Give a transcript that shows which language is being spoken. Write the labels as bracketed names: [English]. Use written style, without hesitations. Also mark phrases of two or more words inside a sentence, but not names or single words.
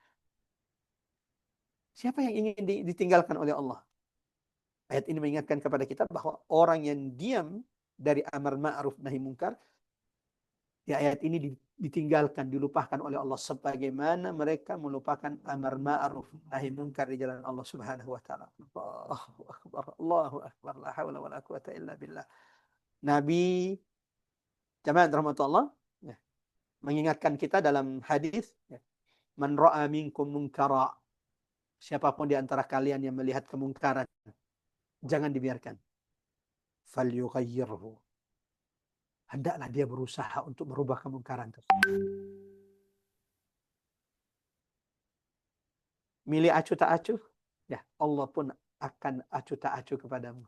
[Indonesian] Siapa yang ingin ditinggalkan oleh Allah? Ayat ini mengingatkan kepada kita bahwa orang yang diam dari [Arabic] أمر معروف نهي منكر, [Indonesian] di ayat ini ditinggalkan, dilupakan oleh Allah sebagaimana mereka melupakan [Arabic] أمر معروف نهي منكر [Indonesian] di jalan Allah [Arabic] سبحانه وتعالى. الله أكبر، الله أكبر، لا حول ولا قوة إلا بالله. [Indonesian] Nabi jamaah rahmatullah ya, mengingatkan kita dalam hadis ya, [Arabic] من رأى منكم منكرا, [Indonesian] siapapun di antara kalian yang melihat kemungkaran, jangan dibiarkan. Falyughayyirhu, hendaklah dia berusaha untuk merubah kemungkaran tersebut. Milih acuh tak acuh, ya Allah pun akan acuh tak acuh kepadamu.